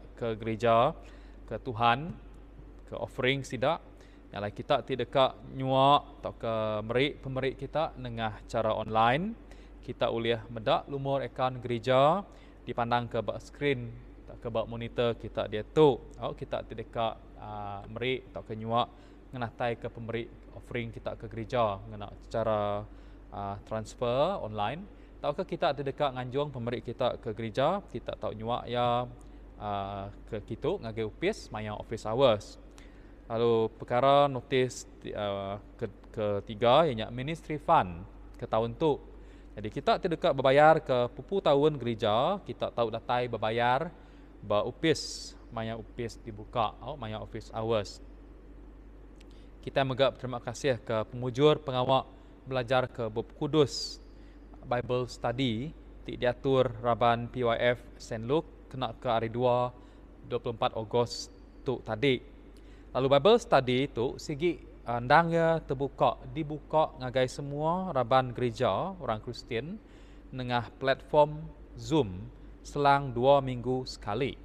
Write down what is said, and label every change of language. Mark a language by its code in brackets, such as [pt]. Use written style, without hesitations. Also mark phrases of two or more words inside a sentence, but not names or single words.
[iba] ke gereja ke Tuhan ke offering sidak yang kita tidak dekat nyuak atau ke pemberi kita dengan cara online kita uliah medak lumur akaun gereja dipandang ke bak skrin ke bak monitor kita dia tu kita tidak dekat meri atau ke nyuak menatai ke pemberi offering kita ke gereja mengenai cara [en] transfer online. [iba] Tahukah kita ada dekat nganjung pemberi kita ke gereja, kita tahu nyuak ya ke kita ngagai upis maya [en] office hours. [iba] Lalu perkara notis ketiga ianya [en] ministry fund [iba] ke tahun tu. Jadi kita terdekat berbayar ke pupu tahun gereja, kita tahu datai berbayar ba upis maya upis dibuka maya [en] office hours. [iba] Kita megap terima kasih ke pemujur pengawal belajar ke Bab Kudus Bible Study diatur Raban PYF St. Luke kena ke hari 24 Ogos tu tadi. Lalu Bible Study tu sigi andangnya dibuka ngagai semua raban gereja orang Kristian dengan platform Zoom selang 2 minggu sekali.